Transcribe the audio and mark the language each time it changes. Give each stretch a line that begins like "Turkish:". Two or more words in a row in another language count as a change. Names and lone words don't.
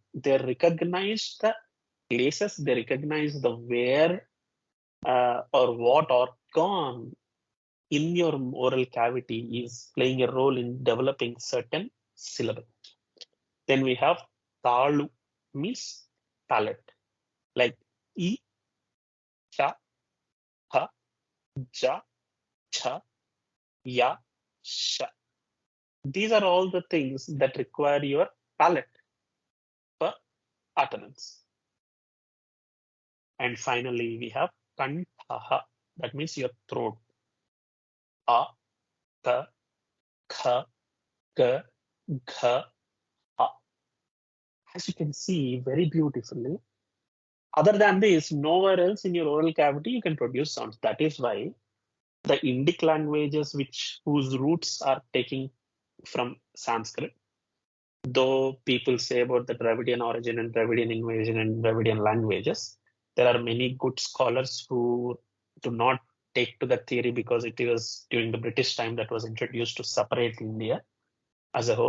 English: They recognized the places, they recognized the where or what organ in your oral cavity is playing a role in developing certain syllable. Then we have talu, means palate, like I,
Sanskrit: cha, ha, ja, cha, ya, sha.
English: These are all the things that require your palate for utterance. And finally, we have kantaha, that means your throat.
Sanskrit: A, ka, kha, ga, gha, ha.
English: As you can see very beautifully, other than this, nowhere else in your oral cavity you can produce sounds. That is why the Indic languages whose roots are taking from Sanskrit, though people say about the Dravidian origin and Dravidian invasion and Dravidian languages, there are many good scholars who do not take to that theory because it was during the British time that was introduced to separate India as a whole.